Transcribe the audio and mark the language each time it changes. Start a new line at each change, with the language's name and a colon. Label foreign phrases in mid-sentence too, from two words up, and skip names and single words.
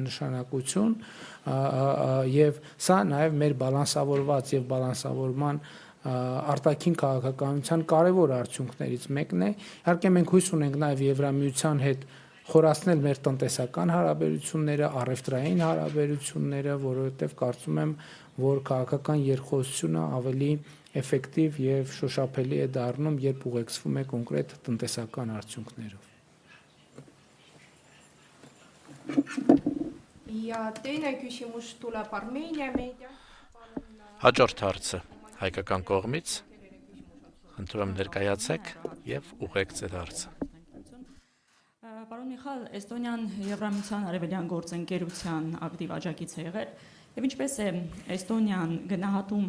Armenian: նշանակություն եւ սա նաեւ մեր բալանսավորված եւ բալանսավորման արտաքին քաղաքականության կարևոր արդյունքներից մեկն է։ Իհարկե մենք հույս ունենք նաեւ Եվրամիության հետ խորացնել մեր տնտեսական հարաբերությունները, առևտրային հարաբերությունները, որովհետեւ կարծում եմ, որ քաղաքական երկխոսությունը ավելի էֆեկտիվ եւ շոշափելի է դառնում, երբ ուղեկցվում է կոնկրետ տնտեսական արդյունքներով։
Estonian: Ja teine küsimus tuleb Armeenia meedia.
Armenian: Հաջորդ հարցը հայկական կողմից խնդրում եմ ներկայացեք եւ ուղեկցեք հարցը։ Պարոն Միխայել, Էստոնիան Եվրամիության արևելյան գործընկերության ակտիվ աջակից է եղել, եւ ինչպես է Էստոնիան գնահատում